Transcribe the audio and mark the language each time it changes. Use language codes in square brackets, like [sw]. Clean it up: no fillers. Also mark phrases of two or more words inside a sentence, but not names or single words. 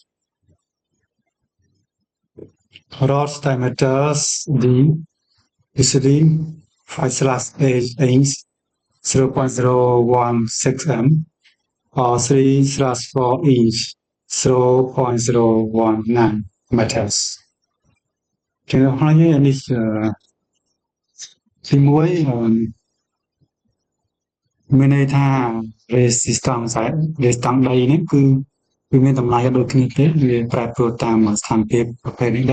[en] Rod diameters D usually 5/8 0.016 m or 3/4 inch 0.019 meters. [km] ចឹងហើយនេះទី1មានន័យថា resistance ដីនេះគឺវាមានតម្លៃដូចគ្នាទេវាប្រែប្រួលតាមស្ថានភាពប្រភេទនៃដី